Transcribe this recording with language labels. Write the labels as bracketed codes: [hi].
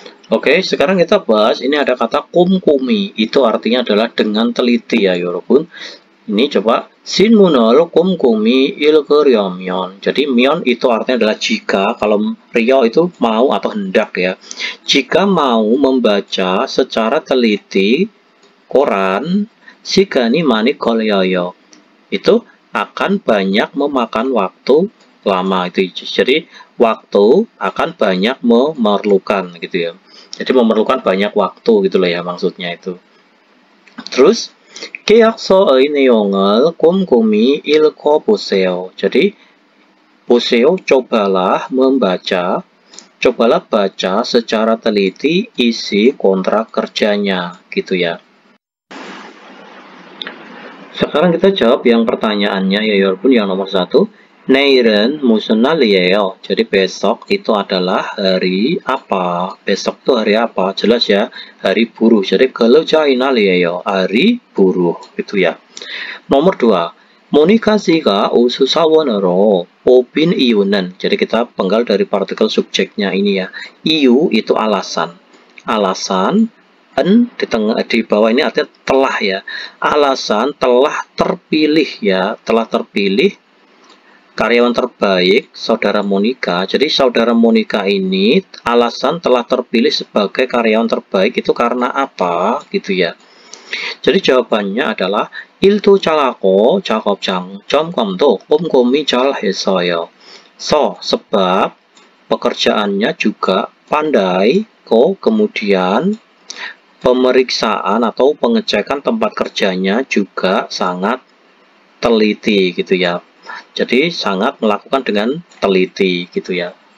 [id] Oke, sekarang kita bahas, ini ada kata 꼼꼼히, itu artinya adalah dengan teliti ya [ko] 여러분. Ini coba, 신문을 꼼꼼히 읽으려면. [id] Jadi 면 itu artinya adalah jika, kalau rio itu mau atau hendak ya. Jika mau membaca secara teliti koran, [ko] 시간이 많이 걸려요. [id] Itu akan banyak memakan waktu lama itu. Jadi waktu akan banyak memerlukan gitu ya. Jadi memerlukan banyak waktu gitu loh ya maksudnya itu. Terus [ko] 계약서의 내용을 꼼꼼히 읽어보세요. [id] Jadi 보세요, cobalah membaca, cobalah baca secara teliti isi kontrak kerjanya gitu ya. Sekarang kita jawab yang pertanyaannya ya [ko] 여러분, [id] yang nomor 1. [ko] 내일은 무슨 날이에요? [id] Jadi besok itu adalah hari apa? Besok itu hari apa? Jelas ya, hari buruh. Jadi [ko] 근로자의 날이에요. [id] Hari buruh itu ya. Nomor 2. [ko] 모니카 씨가 우수 사원으로 뽑힌 이유는. [id] Jadi kita penggal dari partikel subjeknya ini ya. 이유 itu alasan. Alasan di bawah ini artinya telah ya. Alasan telah terpilih ya, telah terpilih karyawan terbaik saudara Monika. Jadi saudara Monika ini alasan telah terpilih sebagai karyawan terbaik itu karena apa gitu ya. Jadi jawabannya adalah [ko] 일도 잘하고 작업장 점검도 꼼꼼히 잘 했어요. [id] sebab pekerjaannya juga pandai, kemudian pemeriksaan atau pengecekan tempat kerjanya juga sangat teliti gitu ya. Jadi sangat melakukan dengan teliti gitu ya.